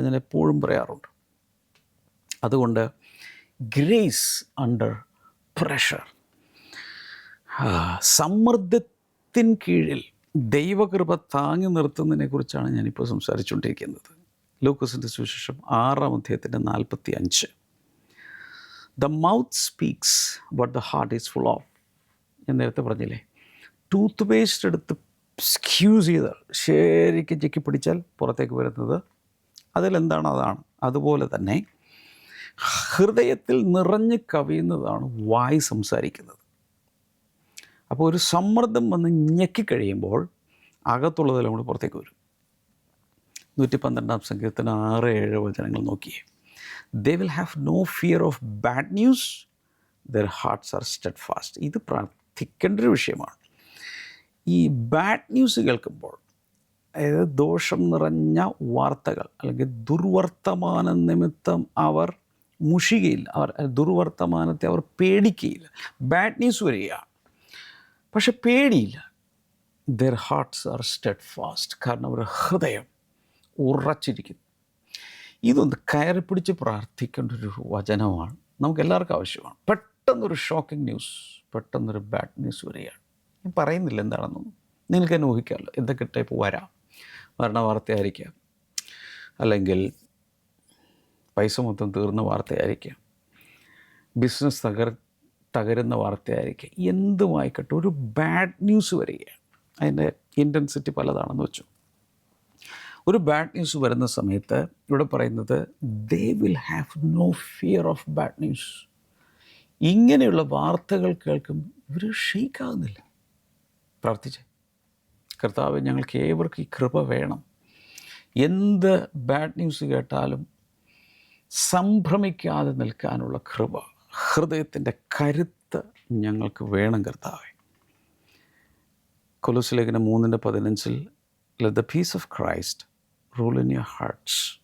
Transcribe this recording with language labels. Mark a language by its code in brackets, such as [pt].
[ml] ഞാൻ എപ്പോഴും പറയാറുണ്ട്. അതുകൊണ്ട് ഗ്രേസ് അണ്ടർ പ്രഷർ, സമ്മർദ്ദത്തിൻ കീഴിൽ ദൈവകൃപ താങ്ങി നിർത്തുന്നതിനെ കുറിച്ചാണ് ഞാനിപ്പോൾ സംസാരിച്ചുകൊണ്ടിരിക്കുന്നത്. ലൂക്കോസിൻ്റെ സുവിശേഷം 6-45. [en] The mouth speaks what the heart is full of. [ml] ഞാൻ നേരത്തെ പറഞ്ഞില്ലേ, ടൂത്ത് പേസ്റ്റ് എടുത്ത് സ്ക്യൂസ് ചെയ്ത് ശരിക്കും ചെക്കി പിടിച്ചാൽ പുറത്തേക്ക് വരുന്നത് അതിലെന്താണ് അതാണ്. അതുപോലെ തന്നെ ഹൃദയത്തിൽ നിറഞ്ഞ് കവിയുന്നതാണ് വായി സംസാരിക്കുന്നത്. അപ്പോൾ ഒരു സമ്മർദ്ദം വന്ന് ഞെക്കിക്കഴിയുമ്പോൾ അകത്തുള്ളതെല്ലാം കൂടി പുറത്തേക്ക് വരും. 112-ാം സങ്കീർത്തനം 6-7 വചനങ്ങൾ നോക്കിയേ. [en] They will have no fear of bad news, their hearts are steadfast. [ml] ഇത് പ്രാർത്ഥിക്കേണ്ട ഒരു വിഷയമാണ്. ഈ ബാഡ് ന്യൂസ് കേൾക്കുമ്പോൾ, അതായത് ദോഷം നിറഞ്ഞ വാർത്തകൾ അല്ലെങ്കിൽ ദുർവർത്തമാന നിമിത്തം അവർ മുഷികയില്ല, അവർ ദുർവർത്തമാനത്തെ അവർ പേടിക്കുകയില്ല. ബാഡ് ന്യൂസ് വരികയാണ്, പക്ഷെ പേടിയില്ല. [en] their hearts are steadfast, [ml] കാരണം അവരുടെ ഹൃദയം ഉറച്ചിരിക്കുന്നു. ഇതൊന്ന് കയറി പിടിച്ച് പ്രാർത്ഥിക്കേണ്ട ഒരു വചനമാണ്, നമുക്ക് എല്ലാവർക്കും ആവശ്യമാണ്. പെട്ടെന്നൊരു ഷോക്കിംഗ് ന്യൂസ്, പെട്ടെന്നൊരു ബാഡ് ന്യൂസ് വരികയാണ്. ഞാൻ പറയുന്നില്ല എന്താണെന്നൊന്നും, നിങ്ങൾക്ക് തന്നെ ഊഹിക്കാമല്ലോ എന്തൊക്കെ ടൈപ്പ് വരാം. മരണ വാർത്തയായിരിക്കാം, അല്ലെങ്കിൽ പൈസ മൊത്തം തീർന്ന വാർത്തയായിരിക്കാം, ബിസിനസ് തകരുന്ന വാർത്തയായിരിക്കാം, എന്തുമായിക്കട്ടെ ഒരു ബാഡ് ന്യൂസ് വരികയാണ്. അതിൻ്റെ ഇൻറ്റൻസിറ്റി പലതാണെന്ന് വെച്ചു. ഒരു ബാഡ് ന്യൂസ് വരുന്ന സമയത്ത് ഇവിടെ പറയുന്നത് [en] they will have no fear of bad news. [ml] ഇങ്ങനെയുള്ള വാർത്തകൾ കേൾക്കുമ്പോൾ ഇവർ ഷെയ്ക്കാകുന്നില്ല. പ്രാർത്ഥിച്ചേ, കർത്താവേ, ഞങ്ങൾക്ക് ഏവർക്കും ഈ കൃപ വേണം. എന്ത് ബാഡ് ന്യൂസ് കേട്ടാലും സംഭ്രമിക്കാതെ നിൽക്കാനുള്ള കൃപ, ഹൃദയത്തിൻ്റെ കരുത്ത് ഞങ്ങൾക്ക് വേണം കർത്താവേ. കൊലോസ്യ ലേഖനം [en] 3:15 let the peace of Christ rule in your hearts.